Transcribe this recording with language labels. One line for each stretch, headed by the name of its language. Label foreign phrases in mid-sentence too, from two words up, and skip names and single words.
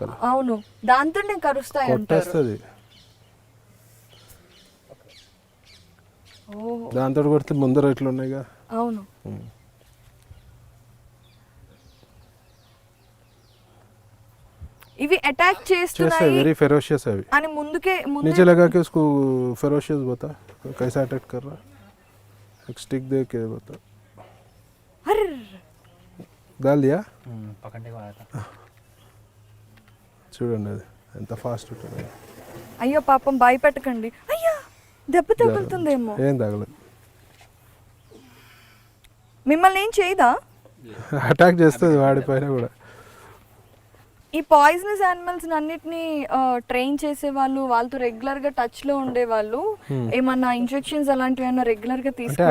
Telugu: అవును, దాంతో నేను కరుస్తాయి కొట్టేస్తుంది. దాంతో కొడితే ముందర ఇట్లా ఉన్నాయిగా. అవును. ఇవి అటాక్ చేస్తున్నాయి,
English: very ferocious
Hindi: है अभी
Telugu: అని ముందుకే
Hindi: नीचे लगा के उसको फेरोशियस बता कैसा अटैक कर रहा, एक स्टिक दे के बता. अरे डाल दिया, पकड़ने को आया था.
Telugu: చూడండి అది ఎంత ఫాస్ట్ ఉంటుంది. అయ్యో పాపం భయపెట్టకండి. అయ్యో దెబ్బ తగులుతుందేమో. ఏం తగలదు, మిమ్మల్ని ఏం చేయదా? అటాక్ చేస్తుంది వాడిపైన కూడా. ఈ
English: poisonous animals
Telugu: అన్నిటిని ట్రైన్ చేసే వాళ్ళు, వాళ్ళతో రెగ్యులర్ గా టచ్ లో ఉండే వాళ్ళు ఏమన్నా ఇంజెక్షన్స్ అలాంటివి ఏమన్నా రెగ్యులర్ గా తీసుకుంటారా?